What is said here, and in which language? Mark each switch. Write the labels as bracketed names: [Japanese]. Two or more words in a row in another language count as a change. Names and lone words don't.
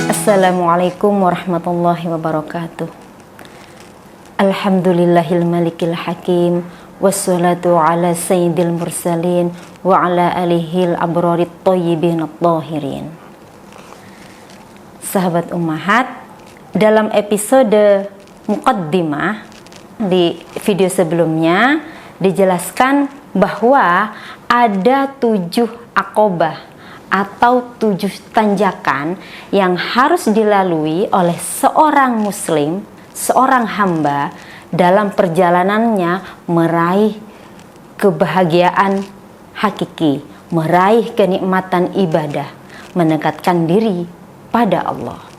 [Arabic] السلام عليكم ورحمة الله وبركاته. الحمد لله الملك الحكيم، والصلاة على سيد المرسلين وعلى آله الأبرار الطيبين الطاهرين. [Indonesian] Sahabat ummahat, dalam episode muqaddimah di video sebelumnya dijelaskan bahwa ada 7 aqobah atau 7 tanjakan yang harus dilalui oleh seorang muslim, seorang hamba dalam perjalanannya meraih kebahagiaan hakiki, meraih kenikmatan ibadah, mendekatkan diri pada Allah.